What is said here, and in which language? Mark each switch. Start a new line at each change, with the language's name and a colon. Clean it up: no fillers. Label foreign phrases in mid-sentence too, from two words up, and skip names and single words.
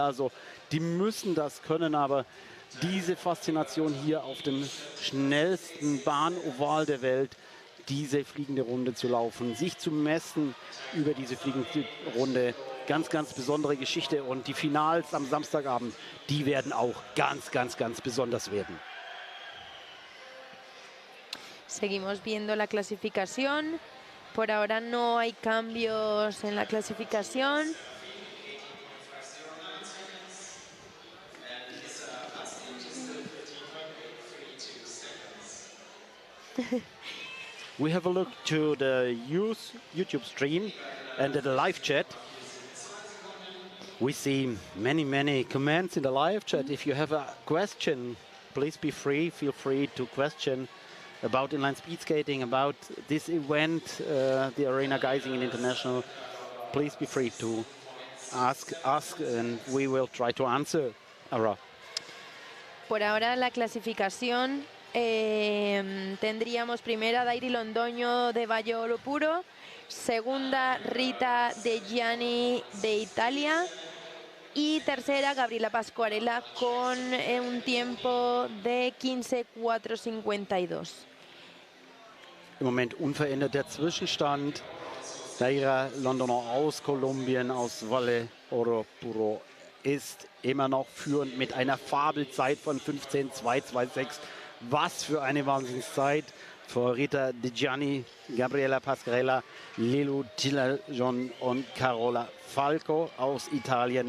German: Also die müssen das können, aber diese Faszination hier auf dem schnellsten Bahnoval der Welt, diese fliegende Runde zu laufen, sich zu messen über diese fliegende Runde, ganz, ganz besondere Geschichte. Und die Finals am Samstagabend, die werden auch ganz, ganz, ganz besonders werden.
Spanish: Seguimos viendo la clasificación. Por ahora no hay cambios en la clasificación.
English: We have a look to the YouTube stream and at the live chat. We see many, many comments in the live chat. If you have a question, please feel free to question about inline speed skating, about this event, the Arena Geisingen International. Please be free to ask and we will try to answer. Ara.
Spanish: Por ahora la clasificación tendríamos primera Dairi Londoño de Bayo Puro, segunda Rita De Gianni de Italia y tercera Gabriela Pascuarella con un tiempo de 15:4:52.
German: Im Moment unverändert der Zwischenstand. Daira Londoner aus Kolumbien, aus Valle Oro Puro, ist immer noch führend mit einer Fabelzeit von 15:2:26. Was für eine Wahnsinnszeit. Vor Rita De Gianni, Gabriela Pasquarella, Lelu Tillajon und Carola Falco aus Italien.